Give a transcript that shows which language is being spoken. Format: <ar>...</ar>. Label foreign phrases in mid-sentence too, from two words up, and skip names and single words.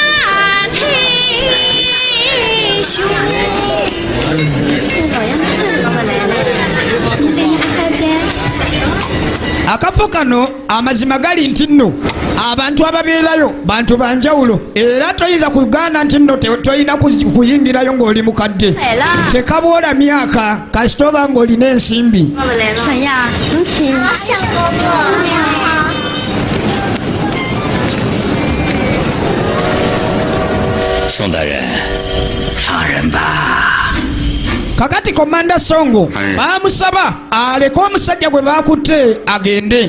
<lg>Akafo kano amazima gali nti nno abantu ababeerayo bantu banjawulo era toyinza kugaana nti nno toyina kuyingirayo ng'oli mukadde. Tekaboola myaka kasita oba ng'olina ensimbi.</lg> <zh>宋大人，放人吧。</zh> <lg>Kakati Komanda Songo bamusaba aleke omusajja gwe bakutte agende.</lg>